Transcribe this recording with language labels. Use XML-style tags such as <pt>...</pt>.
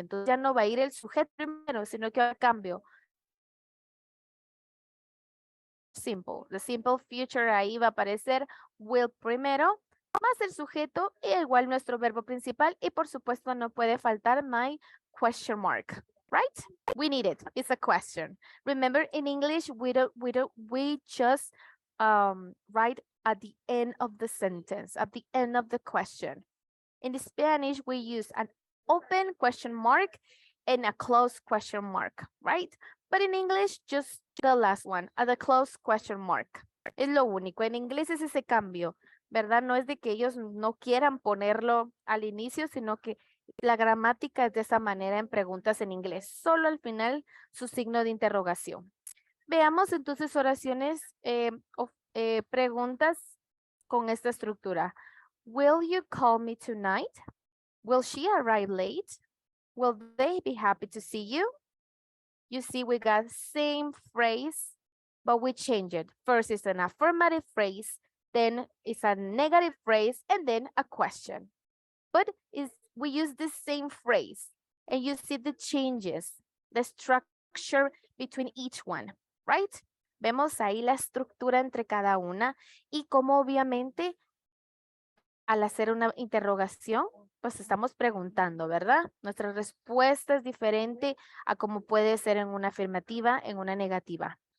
<es>Entonces ya no va a ir el sujeto primero, sino que va a cambio. Simple.</es> <en>The simple future</en> <es>ahí va a aparecer will primero, más el sujeto y igual nuestro verbo principal. Y por supuesto no puede faltar</es> <en>my question mark. Right? We need it. It's a question. Remember, in English, we just write at the end of the sentence, at the end of the question. In Spanish, we use an open question mark and a closed question mark, right? But in English, just the last one, at the closed question mark.</en> <es>Es lo único. En inglés es ese cambio, ¿verdad? No es de que ellos no quieran ponerlo al inicio, sino que la gramática es de esa manera en preguntas en inglés. Solo al final su signo de interrogación. Veamos entonces oraciones o preguntas con esta estructura.</es> <en>Will you call me tonight? Will she arrive late? Will they be happy to see you? You see, we got same phrase, but we change it. First is an affirmative phrase, then it's a negative phrase, and then a question. But we use the same phrase, and you see the changes, the structure between each one, right?</en> <es>Vemos ahí la estructura entre cada una y cómo obviamente al hacer una interrogación, pues estamos preguntando, ¿verdad? Nuestra respuesta es diferente a como puede ser en una afirmativa, en una negativa.</es>